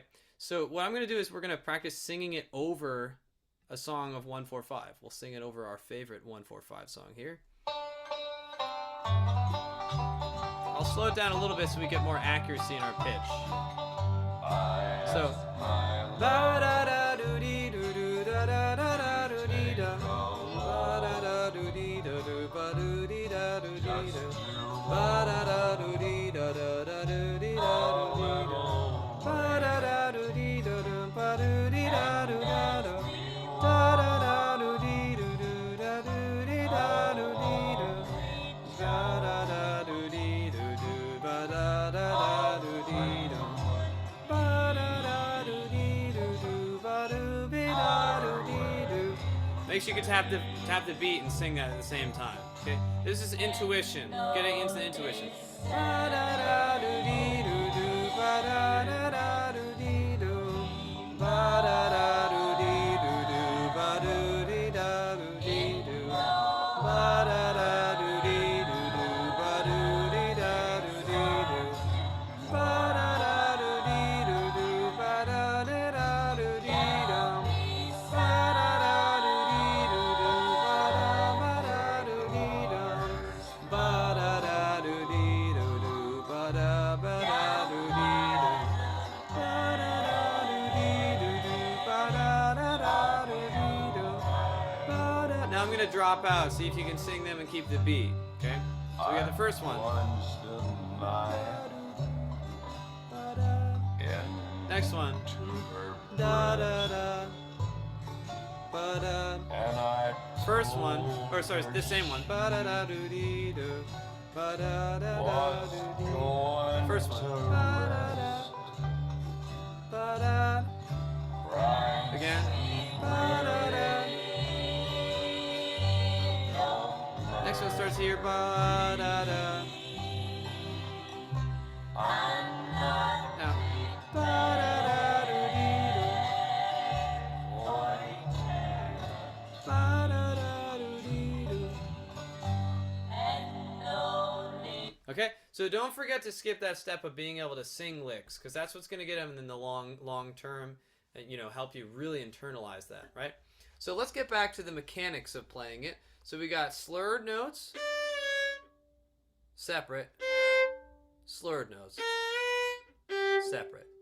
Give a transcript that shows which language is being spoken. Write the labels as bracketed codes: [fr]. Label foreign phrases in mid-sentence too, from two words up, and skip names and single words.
[en] So what I'm going to do is we're going to practice singing it over a song of 1-4-5. We'll sing it over our favorite 1-4-5 song here. I'll slow it down a little bit so we get more accuracy in our pitch. So, ba da da do dee do do da da da da do dee da, ba da da do dee da do ba do dee da do dee da, ba da da do dee da da da do dee da do dee da, ba da da do dee da do ba do dee da do da da, da da da do dee do do da do dee da do dee da, da da da do dee do do ba da da da do dee da, ba da da do dee do do ba do be da do dee do. Make sure you can tap the beat and sing that at the same time. Okay, this is intuition. Getting into the intuition. Ba da da do dee do do ba da da da do dee do, ba da da do dee do do ba do dee da do dee do, ba da da do dee do do ba do dee da do dee do, ba da da do dee do do ba da da da do dee do, ba da da do dee do do ba da ba da do dee do, ba da da do dee do do ba da ba da do dee do, ba da da do dee do do ba da da da do dee do, ba da. Now I'm gonna drop out. See if you can sing them and keep the beat. Okay. So we got the first one. Next one. Da da da. Ba da. First one. Or sorry, the same one. Ba da da do dee do. Ba da da da do dee. First one. Ba da da. Ba da. Again. Ba da da. Next one starts here. Ba da da. Now. Ba da da do dee do. Ba da da do dee do. Okay, so don't forget to skip that step of being able to sing licks, because that's what's going to get them in the long term, and help you really internalize that, right? So let's get back to the mechanics of playing it. So we got slurred notes, separate, slurred notes, separate.